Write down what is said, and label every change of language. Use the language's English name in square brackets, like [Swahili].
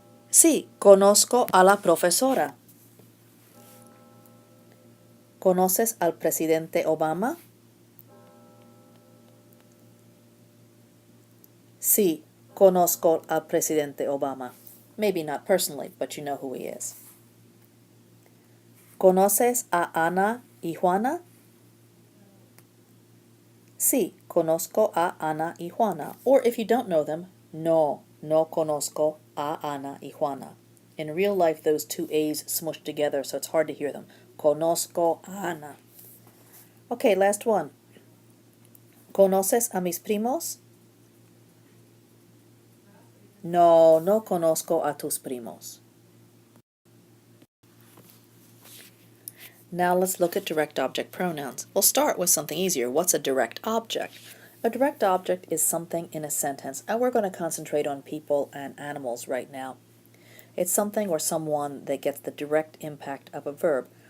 [Spanish] Sí, conozco a la profesora. ¿Conoces al presidente Obama? Sí, conozco al presidente Obama. [English] Maybe not personally, but you know who he is. [Spanish] ¿Conoces a Ana y Juana? Sí, conozco a Ana y Juana. [English] Or if you don't know them, [Spanish] no conozco a Ana y Juana. [English] In real life, those two A's smushed together, so it's hard to hear them. [Spanish] Conozco a Ana. [English] Okay, last one. [Spanish] ¿Conoces a mis primos? No, no conozco a tus primos. [English] Now let's look at direct object pronouns. We'll start with something easier. What's a direct object? A direct object is something in a sentence, and we're going to concentrate on people and animals right now. It's something or someone that gets the direct impact of a verb.